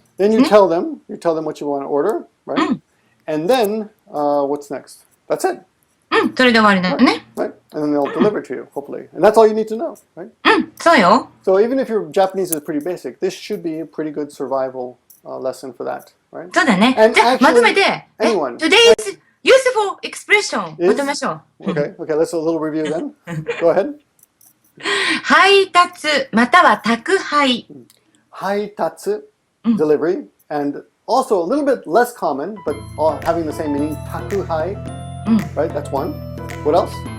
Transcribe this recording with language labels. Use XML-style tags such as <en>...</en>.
<en>Then you tell them what you want to order, right? And then, what's next? That's it.</en> <ja>それで終わりだよね。</ja> <en>Right? And then they'll deliver to you, hopefully. And that's all you need to know, right?</en> <ja>そうよ。</ja> <en>So even if your Japanese is pretty basic, this should be a pretty good survival lesson for that, right?</en> <ja>そうだね。</ja> <en>And</en> <ja>じゃあ、まとめて、</ja> <en>anyone. Today's useful expression</en> <ja>まとめましょう。</ja> <en>Okay, let's do a little review then. Go ahead.</en> <ja>配達または宅配。</ja> <en>配達, delivery, and also a little bit less common, but having the same meaning, 宅配, right? That's one. What else?</en>